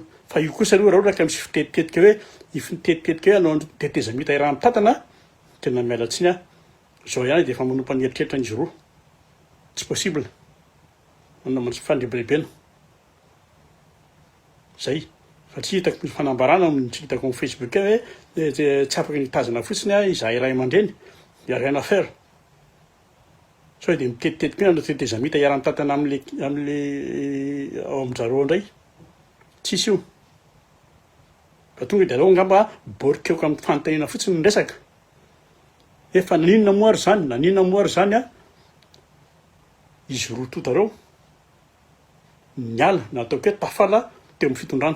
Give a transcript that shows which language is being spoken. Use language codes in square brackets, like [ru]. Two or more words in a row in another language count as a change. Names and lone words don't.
[mg] Fa io kosa aloha raha ohatra ka misy fitetitetika hoe ifitetetika hoe anao tetezamita iraha mitantana tena miala tsiny zao ihany dia efa manompa ny eritreritra n'izy roa. Tsy possible. Manao fandrebirebena. Zay. Fa tsy hitako misy fanambarana tsy hitako amin'ny Facebook hoe tsy afaka nitazana fotsiny izahay iray aman-dreny dia [fr] rien à faire. [mg] Sao dia mitetitetika hoe anao tetezamita iaraha mitantana amin'le ao amin'izareo indray. Tsisy io. Fa tonga dia aleo angamba borikeo amin'ny fanontaniana fotsiny ny resaka. Efa naninona moa ary zany izy Roa-Tota ireo niala na ataoko hoe tafala teo amin'ny fitondrana.